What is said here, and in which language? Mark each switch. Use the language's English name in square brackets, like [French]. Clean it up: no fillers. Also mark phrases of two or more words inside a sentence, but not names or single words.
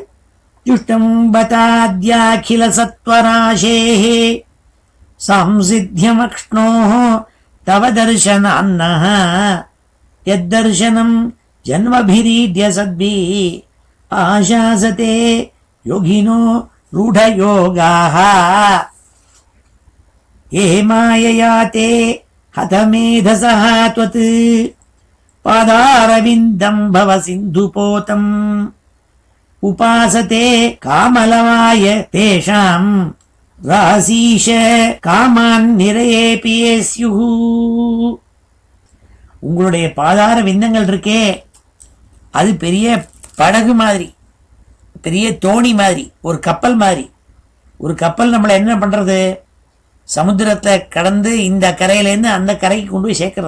[Sanskrit] जुष्टम् बताद्याखिल सत्त्वराशेः सांसिद्ध्यमक्ष्णोः तव दर्शनान्नः यद्दर्शनम् जन्मभिरीड्य सद्भिः आशासते योगिनो रूढयोगाः ये मायया ते हतमेधसः त्वत् पादारविन्दं भव सिन्धुपोतम् उपासते कामलवाय तेषां रासीश कामान् निरयेऽपि ये स्युः. [Tamil] உங்களுடைய பாதார விந்தங்கள் இருக்கே, அது பெரிய படகு மாதிரி, பெரிய தோணி மாதிரி, ஒரு கப்பல் மாதிரி. ஒரு கப்பல் நம்மளை என்ன பண்றது? சமுத்திரத்தை கடந்து இந்த கரையிலேருந்து அந்த கரைக்கு கொண்டு போய் சேர்க்கறது.